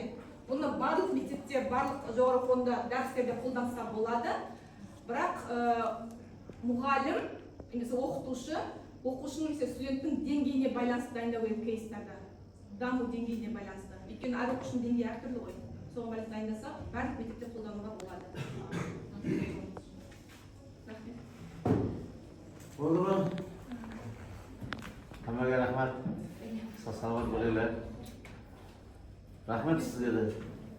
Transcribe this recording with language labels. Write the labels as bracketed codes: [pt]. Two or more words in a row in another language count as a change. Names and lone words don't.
[kk] Бұны барлық мектепте, барлық жоғары фонда дәрістерде қолданса болады. Бірақ мұғалім, немесе оқытушы, оқушының студенттің деңгейіне байланысты дайындау керек кейстарда. Даму деңгейіне байланысты. Өйткені әр оқушының деңгейі әртүрлі ғой. Соған байланысты дайындаса, барлық мектепте қолдануға болады. [uz] Bo'ldi mi? Hammaga rahmat. Sog' salomat bo'linglar. Rahmat sizga.